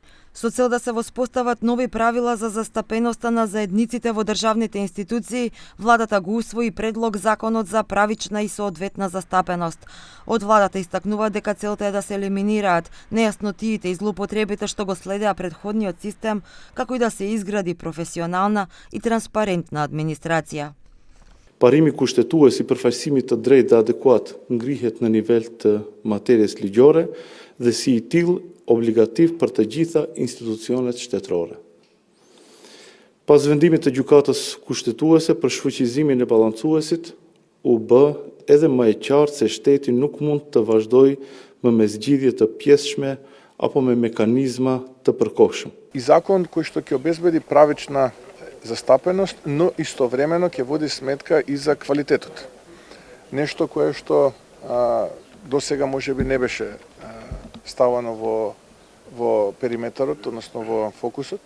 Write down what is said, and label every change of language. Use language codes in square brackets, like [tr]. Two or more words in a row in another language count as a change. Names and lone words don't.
[mk] Со цел да се воспостават нови правила за застапеноста на заедниците во државните институции, владата го усвои предлог Законот за правична и соодветна застапеност. Од владата истакнува дека целта е да се елиминираат нејаснотиите и злоупотребите што го следеа претходниот систем, како и да се изгради професионална и транспарентна администрација. [sq] Parimi kushtetues I përfaqësimit të drejtë dhe adekuat ngrihet në nivel të materjes ligjore dhe si I tillë obligativ për të gjitha institucionet shtetërore. Pas vendimit të gjykatës kushtetuese për shfuqizimin e balancuesit, u bë edhe më e qartë se shteti nuk mund të vazhdojë më me zgjidhje të pjesshme apo me mekanizma të përkohshëm. [mk] И закон кој што ќе обезбеди правична застапеност, но истовремено ќе води сметка и за квалитетот. Нешто кое што досега можеби не беше ставано во периметарот, односно во фокусот.